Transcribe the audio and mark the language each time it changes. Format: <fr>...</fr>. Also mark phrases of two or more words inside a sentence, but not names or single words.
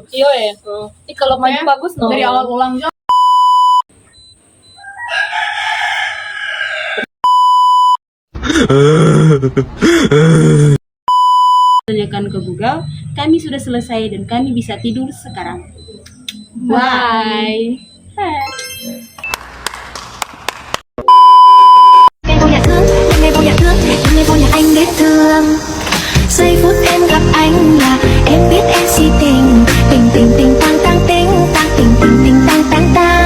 <id>Iya ya. Kalau maju bagus no. Dari awal ulang Jo. Tanyakan ke Google. Kami sudah selesai dan kami bisa tidur sekarang. Bye.</id> <vi>Anh biết thương. Giây phút em gặp anh là em biết em si tình. Tình tình tình tang tang tình, tang tình tình tình tang tang tang.</vi>